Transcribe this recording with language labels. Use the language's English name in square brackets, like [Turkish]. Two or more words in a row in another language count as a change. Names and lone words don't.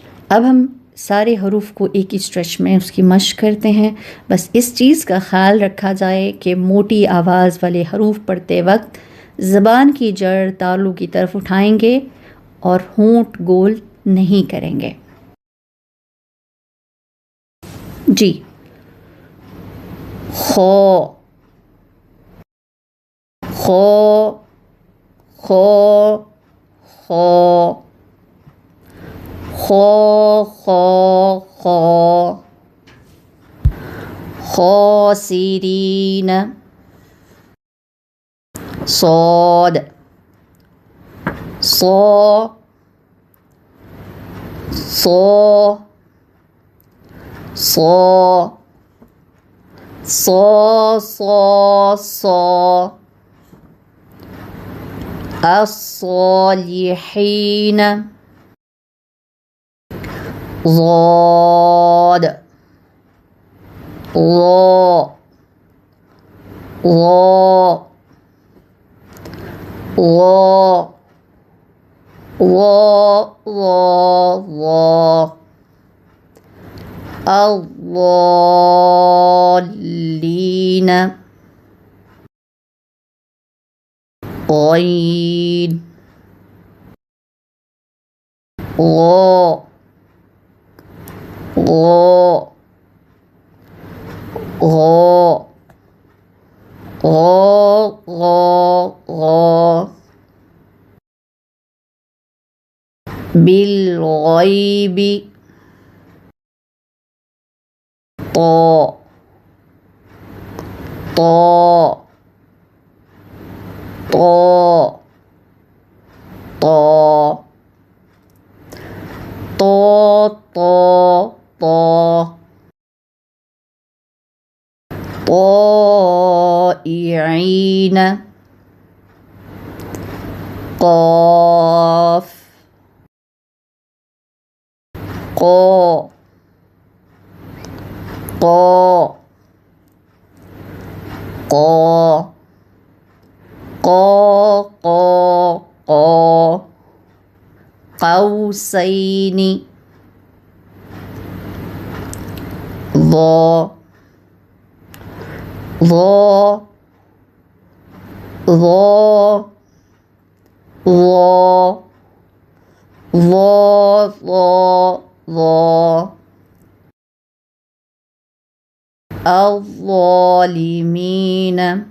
[Urdu] اب ہم سارے حروف کو ایک ہی اسٹریچ میں اس کی مشق کرتے ہیں۔ بس اس چیز کا خیال رکھا جائے کہ موٹی آواز والے حروف پڑھتے وقت زبان کی جڑ تالو کی طرف اٹھائیں گے اور ہونٹ گول نہیں کریں گے۔ جی خو خو خو خو خا خا خا خاسرین صاد صا صا صا صا صا صا الصالحین ضاد ضا ضا ضا ضا ضا ضا الضالین غین غا غا غا غا غا غا بالغیب طا طا طا طا طا طا طا طائعین قاف قا قا قا قا قا قا قوسین ضا ضا ضا ضا ضا ضا ضا الظالمین.